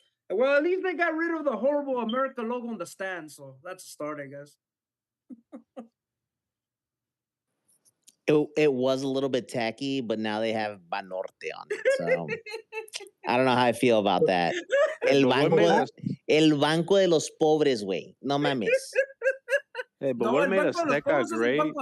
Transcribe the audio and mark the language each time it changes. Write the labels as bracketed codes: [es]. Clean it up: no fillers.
[en] Well, at least they got rid of the horrible America logo on the stand, so that's a start, I guess. It was a little bit tacky, but now they have Banorte on it. So I don't know how I feel about that. [es] El banco de los pobres, güey. No mames. [en] Hey, but what made Azteca great?